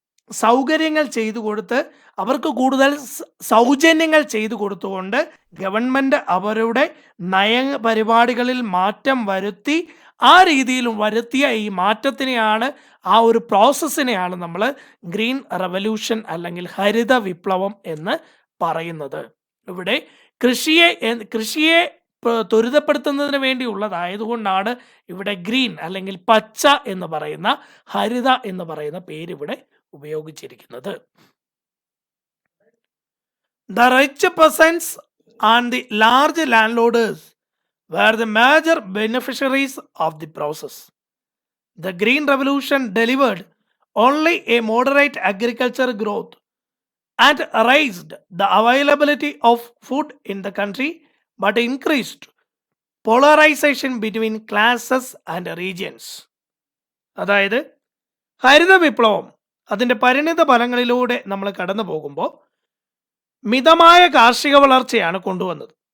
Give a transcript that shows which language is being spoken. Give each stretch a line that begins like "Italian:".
Malayalam: സൗകര്യങ്ങൾ ചെയ്തു കൊടുത്ത് അവർക്ക് കൂടുതൽ സൗജന്യങ്ങൾ ചെയ്തു കൊടുത്തുകൊണ്ട് ഗവൺമെന്റ് അവരുടെ നയപരിപാടികളിൽ മാറ്റം വരുത്തി ആ രീതിയിൽ വരുത്തിയ ഈ മാറ്റത്തിനെയാണ് ആ ഒരു പ്രോസസ്സിനെയാണ് നമ്മൾ ഗ്രീൻ റവല്യൂഷൻ അല്ലെങ്കിൽ ഹരിത വിപ്ലവം എന്ന് പറയുന്നത്. ഇവിടെ കൃഷിയെ ത്വരിതപ്പെടുത്തുന്നതിന് വേണ്ടിയുള്ളതായതുകൊണ്ടാണ് ഇവിടെ ഗ്രീൻ അല്ലെങ്കിൽ പച്ച എന്ന് പറയുന്ന ഹരിത എന്ന് പറയുന്ന പേര് ഇവിടെ ഉപയോഗിച്ചിരിക്കുന്നത്.
English: The rich peasants and the large landholders were the major beneficiaries of the process. The Green Revolution delivered only a moderate agriculture growth and raised the availability of food in the country, but increased polarization between classes and regions.
Malayalam: അതായത് ഹരിത വിപ്ലവം അതിൻ്റെ പരിണിത ഫലങ്ങളിലൂടെ നമ്മൾ കടന്നു പോകുമ്പോൾ മിതമായ കാർഷിക വളർച്ചയാണ് കൊണ്ടുവന്നത്.